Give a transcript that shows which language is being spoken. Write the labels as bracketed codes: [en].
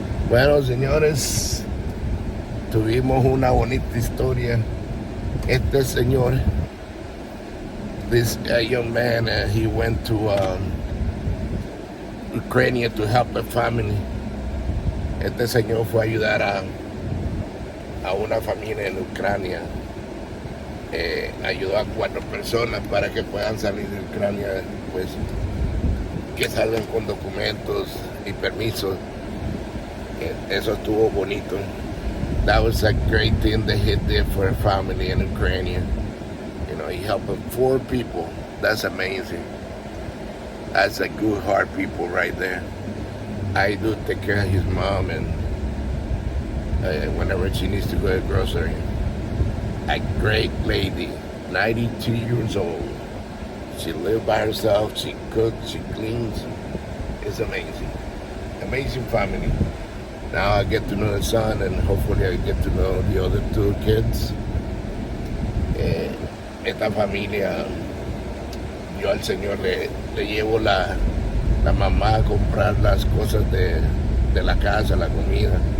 [es] Bueno, señores, tuvimos una bonita historia. Este señor, [en] this young man, he went to Ucrania to help a family. [es] Este señor fue a ayudar a una familia en Ucrania. Ayudó a 4 personas para que puedan salir de Ucrania, pues que salgan con documentos y permisos. Eso estuvo bonito. [en] That was a great thing that he did for a family in Ucrania. You know, he helped 4 people. That's amazing. That's a good heart people right there. I do take care of his mom, and whenever she needs to go to the grocery. A great lady, 92 years old. She lived by herself, she cooks, she cleans. It's amazing. Amazing family. Now I get to know the son, and hopefully I get to know the other 2 kids. [es] Esta familia, yo al Señor le llevo la mamá a comprar las cosas de la casa, la comida.